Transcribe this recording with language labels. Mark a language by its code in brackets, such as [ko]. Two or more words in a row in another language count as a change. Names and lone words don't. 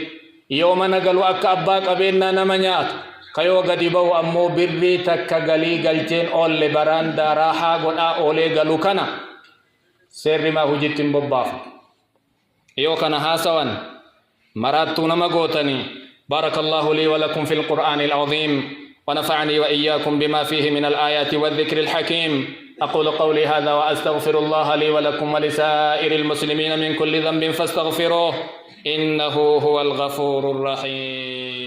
[om] yoo mana galu akka abbaa qabeennaa nama nyaatu, ka yoo gadi ba'u ammoo birrii takka galii galcheen oolle baraandaa raahaa godhaa oolee galu kana seerri maa hujitti hin bobbaafu? yoo kana haasawan maraattuu nama gootanii. [ar] بارك الله لي ولكم في القرآن العظيم ونفعني وإياكم بما فيه من الآيات والذكر الحكيم أقول قولي هذا وأستغفر الله لي ولكم ولسائر المسلمين من كل ذنب فاستغفروه إنه هو الغفور الرحيم.